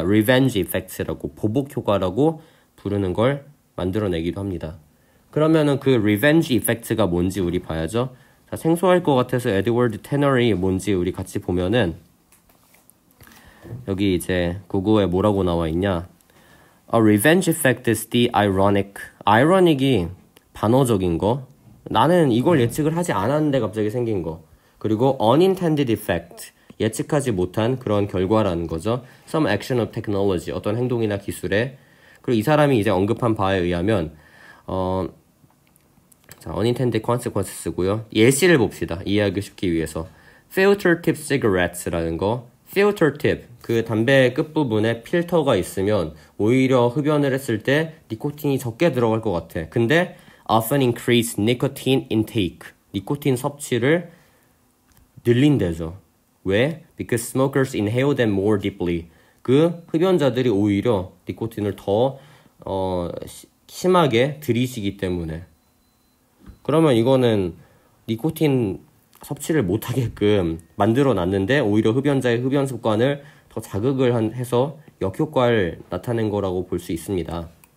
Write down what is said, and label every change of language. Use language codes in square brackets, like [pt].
[ko] revenge effects라고, 보복 효과라고 부르는 걸 만들어내기도 합니다. 그러면은 그 revenge effect가 뭔지 우리 봐야죠. 자, 생소할 것 같아서 에드워드 테너이 뭔지 우리 같이 보면은 여기 이제 국어에 뭐라고 나와 있냐? [en] A revenge effect is the ironic. [ko] ironic이 반어적인 거. 나는 이걸 예측을 하지 않았는데 갑자기 생긴 거. [en] 그리고 unintended effect. [ko] 예측하지 못한 그런 결과라는 거죠. [en] Some action of technology. [ko] 어떤 행동이나 기술에. 그리고 이 사람이 이제 언급한 바에 의하면 [en] unintended consequences [ko] 고요. 예시를 봅시다. 이해하기 쉽기 위해서. [en] filter tip cigarettes라는 거. filter tip. [ko] 그 담배 끝부분에 필터가 있으면 오히려 흡연을 했을 때 니코틴이 적게 들어갈 것 같아. 근데 [en] often increase nicotine intake. [ko] 니코틴 섭취를 늘린대죠. 왜? [en] Because smokers inhale them more deeply. [ko] 그 흡연자들이 오히려 니코틴을 더 심하게 들이쉬기 때문에. 그러면 이거는 니코틴 섭취를 못하게끔 만들어놨는데 오히려 흡연자의 흡연 습관을 더 자극을 해서 역효과를 나타낸 거라고 볼 수 있습니다.